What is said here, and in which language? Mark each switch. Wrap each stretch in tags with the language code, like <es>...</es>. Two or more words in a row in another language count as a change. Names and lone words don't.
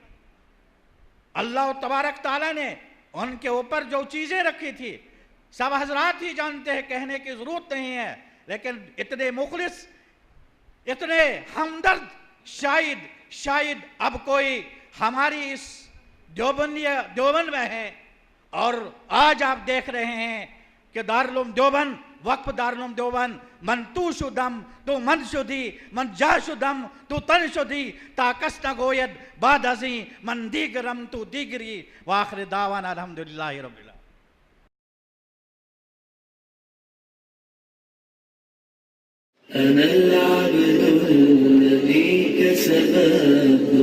<ur>اللہ تبارک تعالیٰ نے ان کے اوپر جو چیزیں رکھی تھی سب حضرات ہی جانتے ہیں، کہنے کی ضرورت نہیں ہے، لیکن اتنے مخلص، اتنے ہمدرد شاید اب کوئی ہماری اس دیوبند میں ہے. اور آج آپ دیکھ رہے ہیں کہ دارالعلوم دیوبند، وقف دارالعلوم دیوبند،</ur> <fa>من تو شدم تو من شدی، من جا شدم تو تن شدی، تا کس نگوید بعد ازیں من دیگرم تو دیگری،</fa> <ar>وآخر دعوانا الحمدللہ رب العالمین. أنا العبد الذي كسب</ar>